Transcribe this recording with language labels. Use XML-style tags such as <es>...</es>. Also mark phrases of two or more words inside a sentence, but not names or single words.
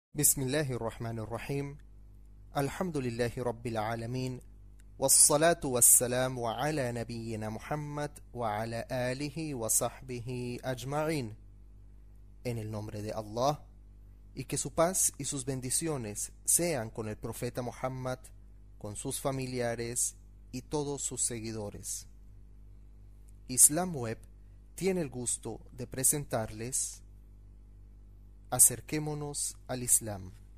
<ar>بسم الله الرحمن الرحيم. الحمد لله رب العالمين، والصلاة والسلام على نبينا Muhammad وعلى آله وصحبه أجمعين.</ar> <es>En el nombre de Allah, y que su paz y sus bendiciones sean con el profeta Muhammad, con sus familiares y todos sus seguidores. Islam Web tiene el gusto de presentarles Acerquémonos al Islam.</es>